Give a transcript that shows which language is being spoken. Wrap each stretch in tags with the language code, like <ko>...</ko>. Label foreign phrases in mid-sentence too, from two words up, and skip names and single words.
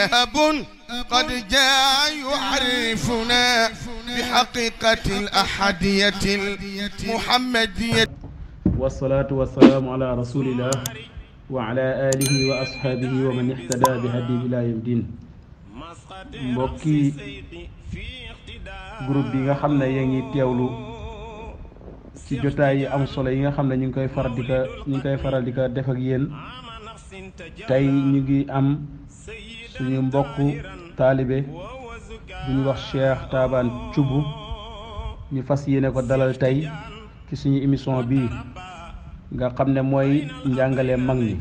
<ar>أب قد جاء يعرفنا بحقيقة الأحدية المحمدية. والصلاة والسلام على رسول الله وعلى آله وأصحابه ومن اهتدى بهديه إلى يوم الدين.</ar> <wo>mbokki groupe bi nga xam ne yaa ngi teewlu ci jotaay yi am solo yi nga xam ne ñu ngi koy faral di ko def ak yéen tey ñu ngi am suñu mbokku taalibe bu ñu wax Cheikh Taban Thioub ñu fas yéene ko dalal tey ci suñu émission bii nga xam ne mooy njàngale mag ñi.</wo>